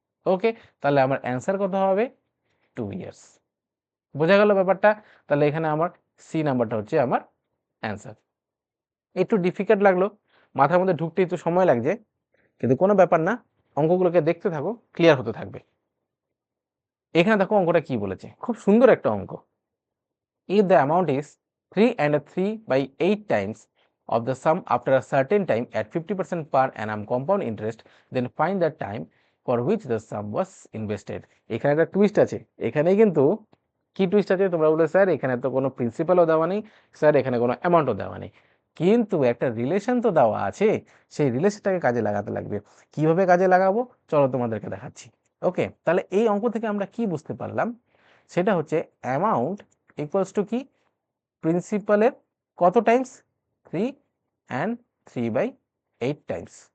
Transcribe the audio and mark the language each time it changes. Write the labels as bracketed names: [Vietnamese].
[Bangla] ওকে, তাহলে আমার অ্যান্সার কত হবে? 2 ইয়ার্স। বোঝা গেল ব্যাপারটা? তাহলে এখানে আমার সি নাম্বারটা হচ্ছে আমার অ্যান্সার। একটু ডিফিকাল্ট লাগলো, মাথার মধ্যে ঢুকতে একটু সময় লাগছে, কিন্তু কোনো ব্যাপার না, অঙ্কগুলোকে দেখতে থাকো, ক্লিয়ার হতে থাকবে। এখানে দেখো অঙ্কটা কি বলেছে, খুব সুন্দর একটা অঙ্ক। [English] If the amount is 3 and 3/8 times of the sum after a certain time at 50% per annum compound interest, then find the time for which the sum was invested. [Bangla] এখানে একটা টুইস্ট আছে, এখানে কিন্তু কি টুইস্ট আছে? তোমরা বলে স্যার এখানে তো কোনো প্রিন্সিপালও দেওয়া নেই, স্যার এখানে কোনো অ্যামাউন্টও দেওয়া নেই। কিন্তু একটা রিলেশন তো দেওয়া আছে, সেই রিলেশনটাকে কাজে লাগাতে লাগবে। কিভাবে কাজে লাগাবো চলো তোমাদেরকে দেখাচ্ছি। ওকে, তাহলে এই অঙ্ক থেকে আমরা কি বুঝতে পারলাম, সেটা হচ্ছে অ্যামাউন্ট ইকুয়ালস টু কি, প্রিন্সিপালের কত টাইমস, 3 অ্যান্ড 3/8 টাইমস।